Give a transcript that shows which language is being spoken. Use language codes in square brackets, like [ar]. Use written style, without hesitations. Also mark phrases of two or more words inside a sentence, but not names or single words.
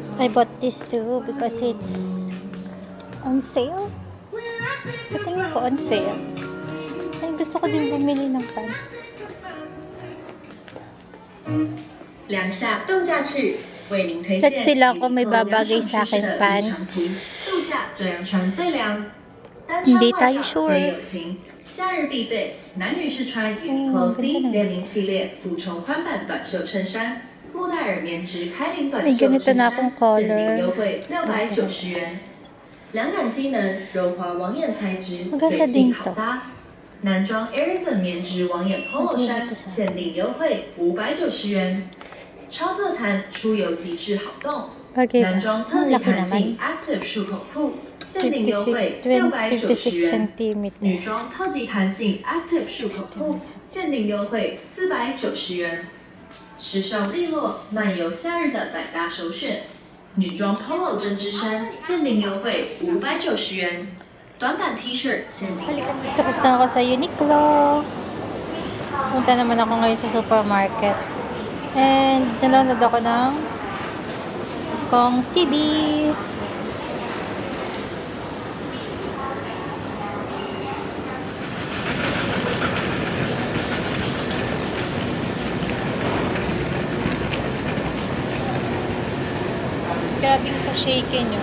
[en] bought this too because it's on sale. [tl] Sa tingin ko [en] on sale. [tl] Ay, gusto ko din bumili ng pants. [zh] 2 下度假去，为您推 [tl] At [zh] 荐 [tl] sila ako may babagay sa akin [zh] 度 [tl] pants. [zh] 假这样穿最凉，单 [tl] Hindi [zh] 穿外 [tl] tayo [zh] 场 [tl] sure. [zh] 最有型，夏日必备。男女士穿 Uniqlo C 联名系列俯冲宽版短袖衬衫，莫代尔棉质开领短 [tl] May [zh] 袖 [tl] ganito [zh] 衬 [tl] na [zh] 衫 [tl] akong [zh] 限定 [tl] color. [zh] 优惠690元，凉感机能，柔滑网眼材质， [tl] Maganda [zh] 随 [tl] din [zh] 性好 [tl] to. [zh] 搭。男装 Arisen 棉质网眼 Polo 衫，限定优惠590元。超特弹出游极致好动， [tl] Okay [zh] 男 [tl] ba? [zh] 装特 [tl] Ang [zh] 级 [tl] laki [zh] 弹性 [tl] naman. [zh] Active 束口裤，限定优惠690元。女装特级弹性 Active 束口裤，限定优惠490元。时尚利落，漫游夏日的百搭首选。女装 Polo 针织衫，限定优惠590元。短版 T 恤限定。 [tl] Tapos na ako sa Uniqlo. Punta naman ako ngayon sa supermarket. And nanonood ako ng Kong TV. Grabing ka-shaken nyo.